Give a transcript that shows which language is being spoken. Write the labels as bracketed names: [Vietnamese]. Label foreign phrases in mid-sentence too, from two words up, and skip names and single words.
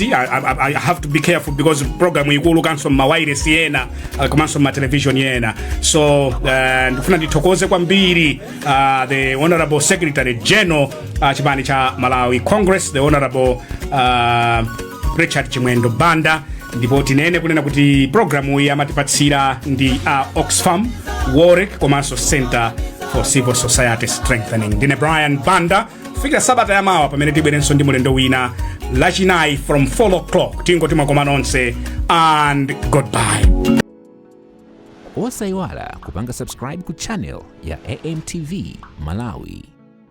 [English] I have to be careful because [Nyanja] program ikulu kanso ma wireless yena komanso ma television yena. So ndifuna ndithokoze kwambiri [English] the Honorable Secretary General [Nyanja] chipani cha Malawi Congress, [English] the Honorable [Nyanja] Richard Chimwendo Banda. Ndipo tinene kunena kuti programu iyi amatipatsira ndi Oxfam, Warwick komanso Center for Civil Society Strengthening. Ndine Brian Banda. Fikira sabata ya mawa pamene tibwerenso ndi mulendo wina lachinayi [English] from 4 o'clock. [Nyanja] Tingo timakoma nonse [English] and goodbye. [Nyanja] Osaiwala kupanga subscribe ku channel ya AMTV Malawi.